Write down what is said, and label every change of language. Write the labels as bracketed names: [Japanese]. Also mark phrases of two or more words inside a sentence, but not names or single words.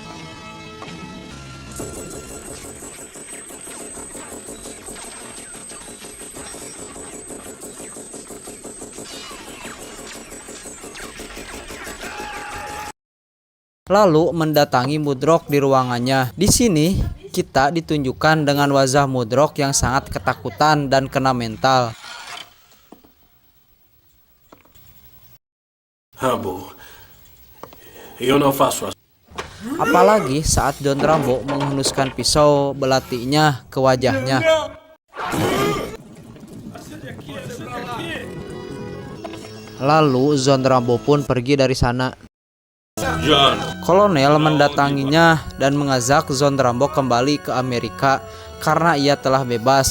[Indonesian] Lalu mendatangi Mudrok di ruangannya. Di sini kita ditunjukkan dengan wajah Mudrok yang sangat ketakutan dan kena mental. [Portuguese] Rambo, eu não faço assim. [Indonesian] Apalagi saat Zon Rambo menghunuskan pisau belatinya ke wajahnya. Lalu Zon Rambo pun pergi dari sana. Kolonel mendatanginya dan mengajak Zon Rambo kembali ke Amerika karena ia telah bebas.